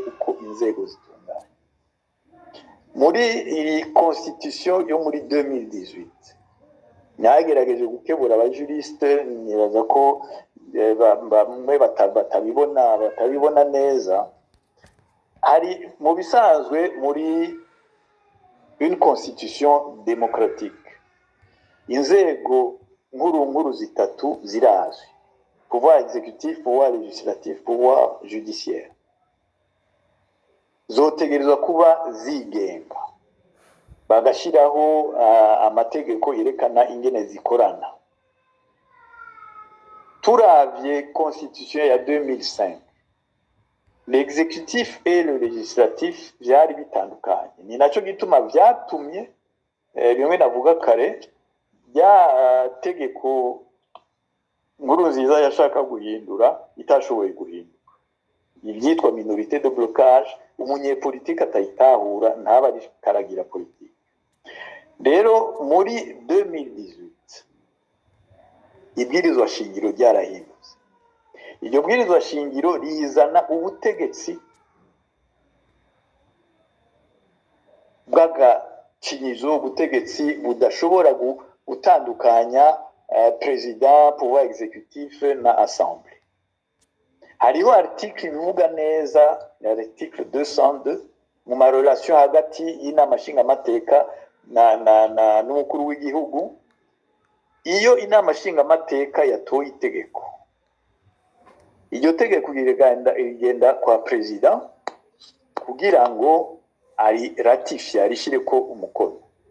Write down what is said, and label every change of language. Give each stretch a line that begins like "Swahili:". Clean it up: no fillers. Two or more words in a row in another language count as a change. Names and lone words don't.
Rundi: uko inzego zitunganye muri iyi constitution yo muri 2018 nyagerageje gukebura abajuriste nibaza ko bamwe batabibona neza hari mu bisanzwe muri
French: une constitution démocratique
Rundi: inzego nkuru zitatu zirazwi
French: pouvoir exécutif, pouvoir législatif, pouvoir judiciaire.
Rundi: Zotegerezwa kuba zigenga. Bagashiraho amategeko yerekana ingene zikorana. Turavye constitution ya 2005.
French: L'exécutif et le législatif
Rundi: byari bitandukanye. Ni naco gituma byatumye bimwe navuga kare ya tegeko Nkurunziza yashaka guhindura itashoboye guhinduka ibyitwa
French: minorité de blocage
Rundi: umunyepolitike atayitahura ntaba ari karagira politike. Rero muri 2018 ibwirizwa shingiro ryarahindutse. Iryo bwirizwa shingiro rizana ubutegetsi bw'agacinyizo, ubutegetsi budashobora gutandukanya president,
French: pouvoir exécutif na assemblée.
Rundi: Hariho article ivuga neza, article 202 mu ma relation hagati y'inama nshingamateka n'umukuru w'igihugu. Iyo inama nshingamateka yatoye itegeko, iryo tegeko rigenda kwa president kugira ngo ari ratifie, arishire ko umukono.